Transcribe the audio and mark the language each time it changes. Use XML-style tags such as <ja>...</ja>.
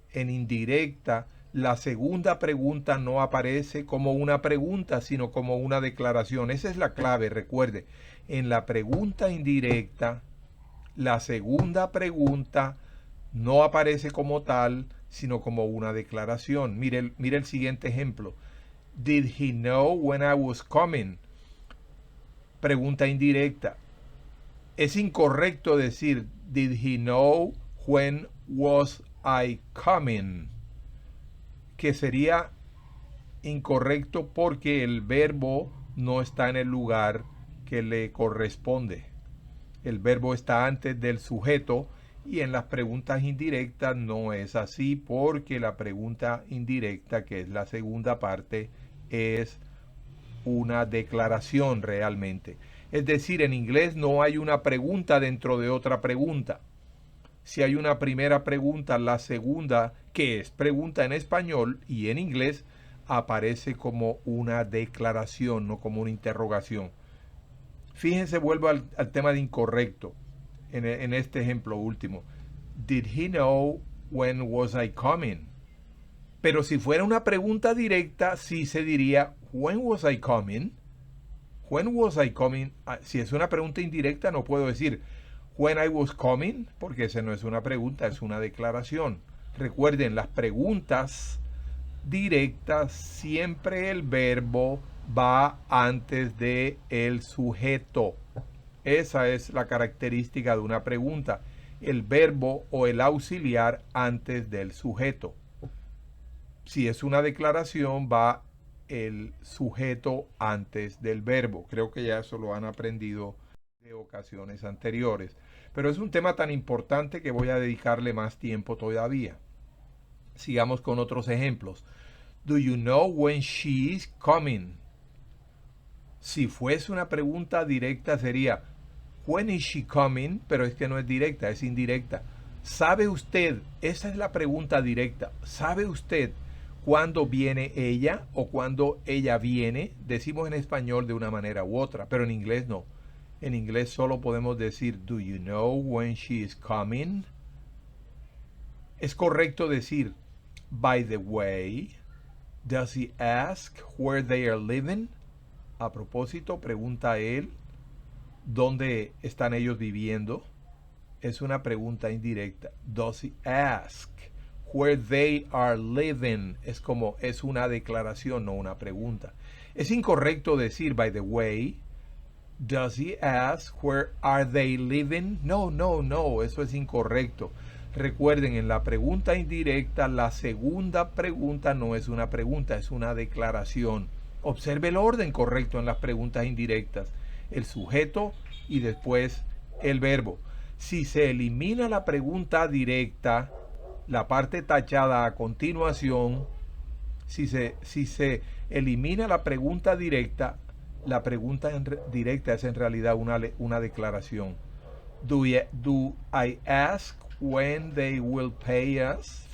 <es>En indirecta, la segunda pregunta no aparece como una pregunta, sino como una declaración. Esa es la clave, recuerde. En la pregunta indirecta, la segunda pregunta no aparece como tal, sino como una declaración. Mire el siguiente ejemplo.</es> <en>Did he know when I was coming?</en> <es>Pregunta indirecta. Es incorrecto decir,</es> <en>did he know when was I coming?</en> <es>Que sería incorrecto porque el verbo no está en el lugar que le corresponde. El verbo está antes del sujeto y en las preguntas indirectas no es así porque la pregunta indirecta, que es la segunda parte, es una declaración realmente. Es decir, en inglés no hay una pregunta dentro de otra pregunta. Si hay una primera pregunta, la segunda, que es pregunta en español y en inglés, aparece como una declaración, no como una interrogación. Fíjense, vuelvo al tema de incorrecto en este ejemplo último.</es> <en>Did he know when was I coming?</en> <es>Pero si fuera una pregunta directa, sí se diría,</es> <en>when was I coming? When was I coming?</en> <es>Si es una pregunta indirecta, no puedo decir</es> <en>when I was coming,</en> <es>porque esa no es una pregunta, es una declaración. Recuerden, las preguntas directas, siempre el verbo va antes de el sujeto. Esa es la característica de una pregunta. El verbo o el auxiliar antes del sujeto. Si es una declaración, va el sujeto antes del verbo. Creo que ya eso lo han aprendido de ocasiones anteriores. Pero es un tema tan importante que voy a dedicarle más tiempo todavía. Sigamos con otros ejemplos.</es> <en>Do you know when she is coming?</en> <es>Si fuese una pregunta directa sería</es> <en>when is she coming?</en> <es>Pero es que no es directa, es indirecta. ¿Sabe usted? Esa es la pregunta directa. ¿Sabe usted cuándo viene ella o cuándo ella viene? Decimos en español de una manera u otra, pero en inglés no. En inglés solo podemos decir</es> <en>do you know when she is coming?</en> <es>Es correcto decir</es> <en>by the way, does he ask where they are living?</en> <es>A propósito, pregunta él, ¿dónde están ellos viviendo? Es una pregunta indirecta.</es> <en>Does he ask where they are living?</en> <es>Es una declaración, no una pregunta. Es incorrecto decir,</es> <en>by the way, does he ask where are they living?</en> <es>No, eso es incorrecto. Recuerden, en la pregunta indirecta, la segunda pregunta no es una pregunta, es una declaración. Observe el orden correcto en las preguntas indirectas. El sujeto y después el verbo. Si se elimina la pregunta directa, la parte tachada a continuación, si se elimina la pregunta directa, la pregunta directa es en realidad una declaración.</es> <en>Do I ask when they will pay us?</en>